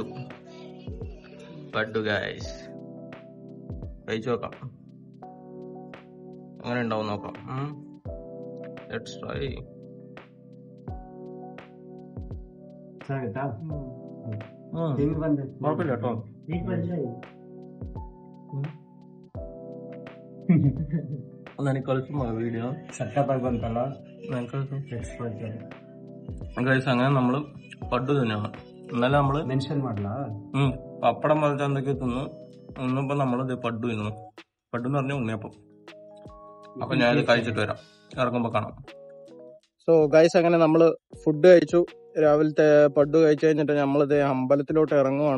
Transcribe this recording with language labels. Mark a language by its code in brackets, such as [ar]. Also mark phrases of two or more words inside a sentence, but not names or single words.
[ml] പഡു ഗൈസ്, കഴിച്ചു നോക്കാം അങ്ങനെ ഉണ്ടാവും, നോക്കാം. [en] Let's try. [ml] കുഴപ്പമില്ല കേട്ടോ. [kn] ನನಗೆ ಕಳಿಸು വീഡിയോ ಸಕ್ಕತ್ತಾಗಿ ಬಂತಲ್ಲ. [ml] ഗൈസ് അങ്ങനെ നമ്മള് പഡു തന്നെയാണ്. ഇന്നലെ നമ്മള് [kn] ಮೆನ್ಷನ್ ಮಾಡ್ಲಾ? [ml] പപ്പടം പോലത്തെ എന്തൊക്കെ തിന്നു. ഇന്നിപ്പോ നമ്മളിത് പഡു തിന്നു. പഡു എന്ന് പറഞ്ഞ ഉണ്ണിയപ്പം. അപ്പൊ ഞാനിത് കഴിച്ചിട്ട് വരാം, ഇറങ്ങുമ്പോ കാണാം. [en] So guys [ml] അങ്ങനെ നമ്മള് ഫുഡ് കഴിച്ചു. രാവിലത്തെ പഡു കഴിച്ചു കഴിഞ്ഞിട്ട് നമ്മളിത് അമ്പലത്തിലോട്ട് ഇറങ്ങുവാണ്.